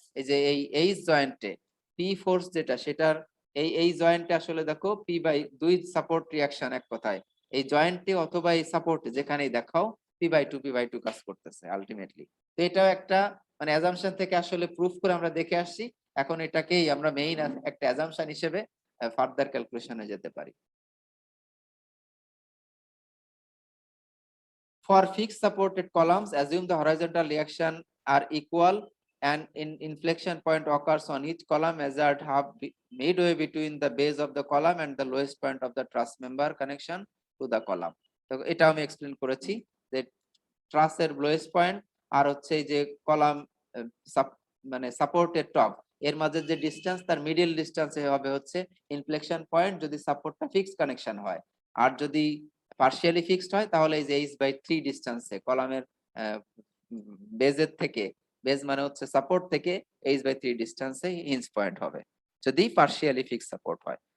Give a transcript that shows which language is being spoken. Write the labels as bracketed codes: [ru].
[bn] এই যে এই এইচ জয়েন্টে পি ফোর্স যেটা সেটার এই জয়েন্টে আসলে দেখো p/2 সাপোর্ট রিঅ্যাকশন, এক কথায় এই জয়েন্টে অথবা এই সাপোর্টে যেখানেই দেখাও p/2 কাজ করতেছে আলটিমেটলি। তো এটাও একটা মানে অ্যাজাম্পশন থেকে আসলে প্রুফ করে আমরা দেখে আসছি। এখন এটাকেই আমরা মেইন একটা অ্যাজাম্পশন হিসেবে ফার্দার ক্যালকুলেশনে যেতে পারি। [en] For fixed supported columns, assume the horizontal reaction are equal and in inflection point occurs on each column measured half midway between the base of the column and the lowest point of the truss member connection to the column. [bn] তো এটা আমি explain করেছি যে ট্রাসের lowest point আর হচ্ছে যে column মানে সাপোর্টের top এর মাঝে যে ডিসটেন্স তার মিডল ডিসটেন্সে হবে হচ্ছে ইনফ্লেকশন পয়েন্ট যদি সাপোর্টটা ফিক্স কানেকশন হয়। আর যদি পার্শিয়ালি ফিক্সড হয় তাহলে এই যে h/3 ডিসটেন্সে কলামের বেজের থেকে, বেজ মানে হচ্ছে সাপোর্ট থেকে h/3 ডিসটেন্সে হিঞ্জ পয়েন্ট হবে যদি পার্শিয়ালি ফিক্স সাপোর্ট হয়।